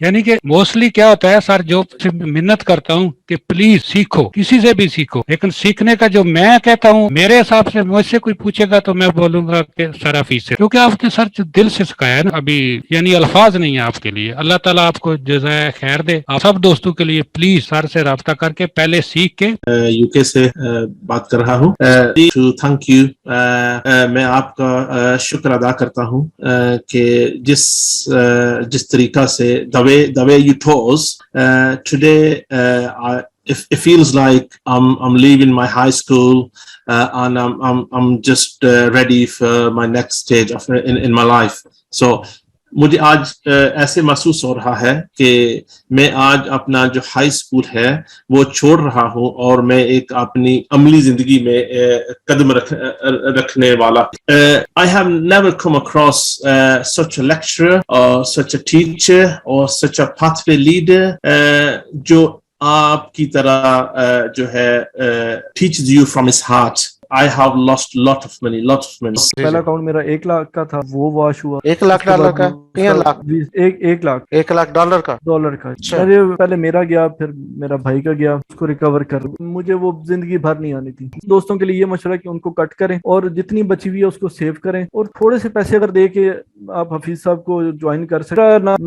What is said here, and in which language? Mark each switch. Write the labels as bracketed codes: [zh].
[hi] यानी कि मोस्टली क्या होता है सर, जो मिन्नत करता हूँ कि प्लीज सीखो, किसी से भी सीखो, लेकिन सीखने का जो मैं कहता हूँ, मेरे हिसाब से मुझसे कोई पूछेगा तो मैं बोलूंगा कि सर हाफिज से, क्योंकि आपने सर जो दिल से सिखाया है ना, अभी यानी अल्फाज नहीं है आपके लिए। अल्लाह ताला आपको जज़ाए खैर दे। आप सब दोस्तों के लिए प्लीज सर से राब्ता करके पहले सीख के। यूके से बात कर रहा हूँ। टू थैंक यू, मैं आपका शुक्र अदा करता हूँ कि जिस तरीका से [en] the way you taught us today, it feels like I'm leaving my high school and I'm just ready for my next stage of in my life. So [hi] मुझे आज ऐसे महसूस हो रहा है कि मैं आज अपना जो हाई स्कूल है वो छोड़ रहा हूँ और मैं एक अपनी अमली जिंदगी में कदम रखने वाला। [en] I have never come across such a lecturer or such a teacher or such a pathway leader [hi] जो आपकी तरह जो है [en] teaches you from his heart. I have lost lot of money. [hi] पहला अकाउंट मेरा 1 लाख का था, वो वॉश हुआ। 1 लाख डॉलर का? 3 लाख? 1 लाख 1 लाख डॉलर का? डॉलर का। अच्छा। पहले मेरा गया, फिर मेरा भाई का गया, उसको रिकवर कर। मुझे वो जिंदगी भर नहीं आनी थी। दोस्तों के लिए ये मशवरा कि उनको कट करें और जितनी बची हुई है उसको सेव करें, और थोड़े से पैसे अगर दे के आप हफीज साहब को ज्वाइन कर सकते ना।